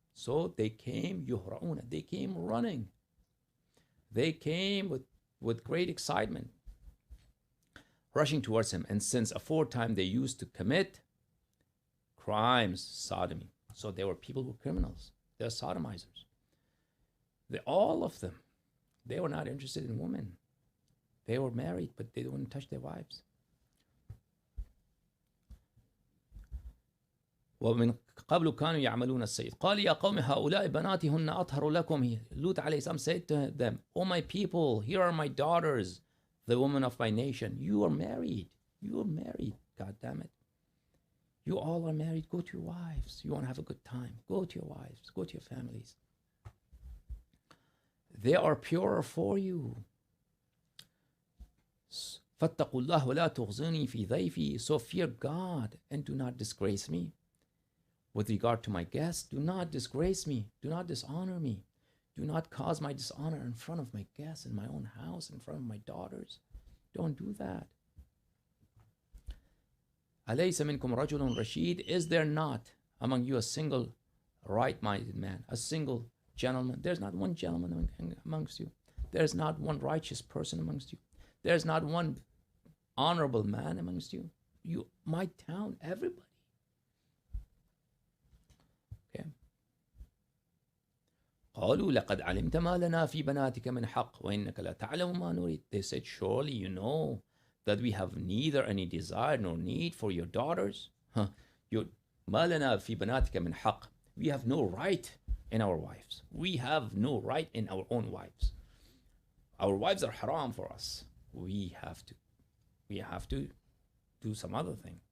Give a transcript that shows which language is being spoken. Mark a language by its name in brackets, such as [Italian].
[English] So they came, yuhra'una, they came running. They came with great excitement, rushing towards him. And since aforetime they used to commit crimes, sodomy. So there were people who were criminals. They're sodomizers. All of them, they were not interested in women. They were married, but they wouldn't touch their wives. [Arabic] ومن قبل كانوا يعملون السيد قال يا قوم هؤلاء بناتي هن أطهر لكم. [English] Lut alayhi salam said to them, "O my people, here are my daughters, the women of my nation. You are married. You are married. God damn it. You all are married. Go to your wives. You want to have a good time. Go to your wives. Go to your families. They are purer for you. [Arabic] فاتقوا الله ولا تخزوني في ضيفي. [English] So fear God and do not disgrace me. With regard to my guests, do not disgrace me. Do not dishonor me. Do not cause my dishonor in front of my guests, in my own house, in front of my daughters. Don't do that. [Arabic] أليس منكم رجل رشيد? [English] Is there not among you a single right-minded man, a single gentleman? There's not one gentleman amongst you. There's not one righteous person amongst you. There's not one honorable man amongst you. You, my town, everybody. Okay. [Arabic] قالوا لقد علمت ما لنا في بناتك من حق وإنك لا تعلم ما نريد. [English] They said, surely you know that we have neither any desire nor need for your daughters. [Arabic] ما لنا في بناتك من حق. [English] We have no right in our wives. We have no right in our own wives. Our wives are haram for us. We have to do some other thing.